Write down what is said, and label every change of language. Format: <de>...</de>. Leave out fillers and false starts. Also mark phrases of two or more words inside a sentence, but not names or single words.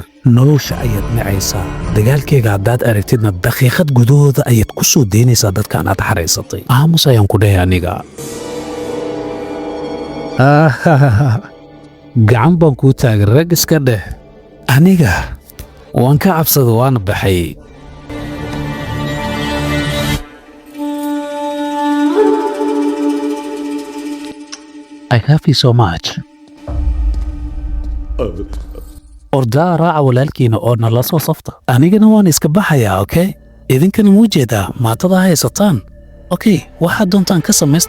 <so>nolosha ayaad nacaysaa. dagaalkayga haddaad aragtidna daqiiqad gudahooda ayaad ku soo daynaysaa dadkaan aad xaraysatay. aamus ayaan ku dhahay aniga. gacan baan kuu taagay. rag iska dheh. aniga waan ka cabsada waana baxay.</so> <en>I love you so much.</en> <so>ordaa raaca walaalkiina oo nala soo safta. anigana waan iska baxayaa. okay, idinkana muu jeedaa maatada haysataan. okay, waxaad doontaan ka samaysta.</so>